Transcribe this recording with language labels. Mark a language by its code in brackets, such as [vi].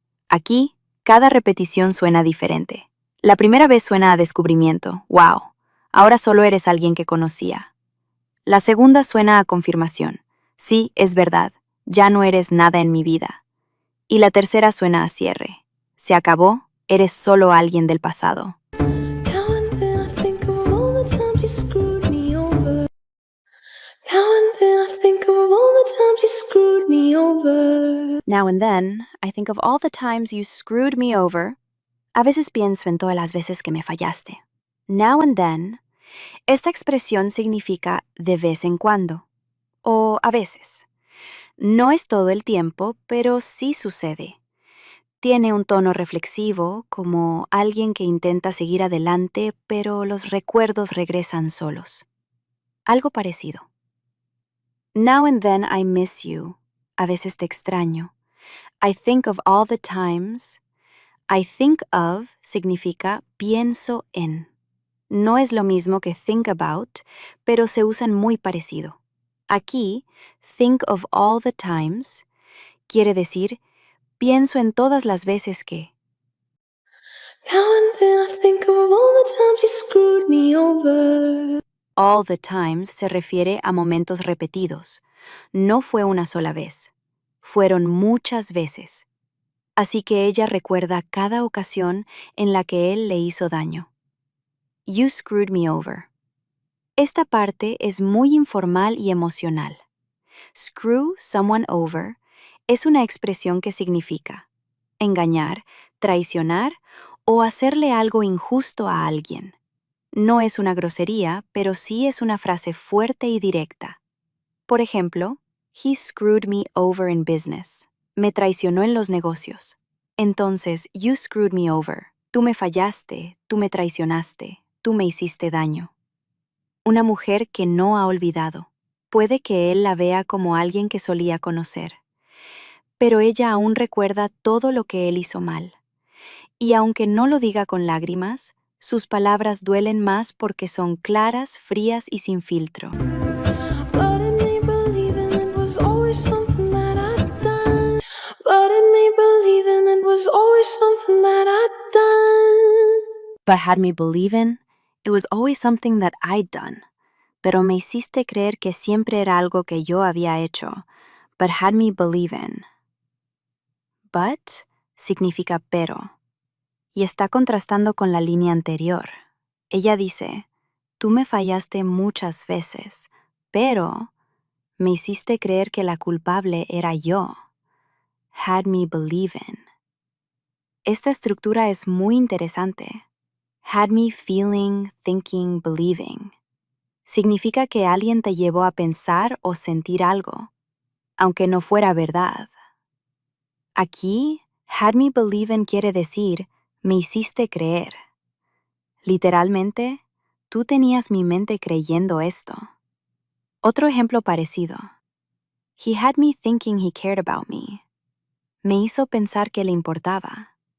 [es] Aquí, cada repetición suena diferente. La primera vez suena a descubrimiento, wow, ahora solo eres alguien que conocía. La segunda suena a confirmación, sí, es verdad, ya no eres nada en mi vida. Y la tercera suena a cierre, se acabó, eres solo alguien del pasado. [en] Now and then I think of all the times you screwed me over. Now and then I think of all the times you screwed me over. Now and then, I think of all the times you screwed me over. [es] A veces pienso en todas las veces que me fallaste. [en] Now and then, [es] esta expresión significa de vez en cuando, o a veces. No es todo el tiempo, pero sí sucede. Tiene un tono reflexivo, como alguien que intenta seguir adelante, pero los recuerdos regresan solos. Algo parecido. [en] Now and then I miss you. [es] A veces te extraño. [en] I think of all the times. [es] I think of significa pienso en. No es lo mismo que think about, pero se usan muy parecido. Aquí, think of all the times quiere decir pienso en todas las veces que. [en] Now and then I think of all the times you screwed me over. [es] All the times se refiere a momentos repetidos. No fue una sola vez. Fueron muchas veces. Así que ella recuerda cada ocasión en la que él le hizo daño. [en] You screwed me over. [es] Esta parte es muy informal y emocional. Screw someone over es una expresión que significa engañar, traicionar o hacerle algo injusto a alguien. No es una grosería, pero sí es una frase fuerte y directa. Por ejemplo, [en] he screwed me over in business. [es] Me traicionó en los negocios. Entonces, [en] you screwed me over. [es] Tú me fallaste, tú me traicionaste, tú me hiciste daño. Una mujer que no ha olvidado. Puede que él la vea como alguien que solía conocer, pero ella aún recuerda todo lo que él hizo mal. Y aunque no lo diga con lágrimas, sus palabras duelen más porque son claras, frías y sin filtro. [en] But it made believing it was always something that I'd done. But it made believing it was always something that I'd done. But had me believing, it was always something that I'd done. [es] Pero me hiciste creer que siempre era algo que yo había hecho. [en] But had me believing. But [es] significa pero. Y está contrastando con la línea anterior. Ella dice, tú me fallaste muchas veces, pero me hiciste creer que la culpable era yo. [en] Had me believing. [es] Esta estructura es muy interesante. [en] Had me feeling, thinking, believing. [es] Significa que alguien te llevó a pensar o sentir algo, aunque no fuera verdad. Aquí, had me believing quiere decir, me hiciste creer. Literalmente, tú tenías mi mente creyendo esto. Otro ejemplo parecido. [en] He had me thinking he cared about me. [es] Me hizo pensar que le importaba.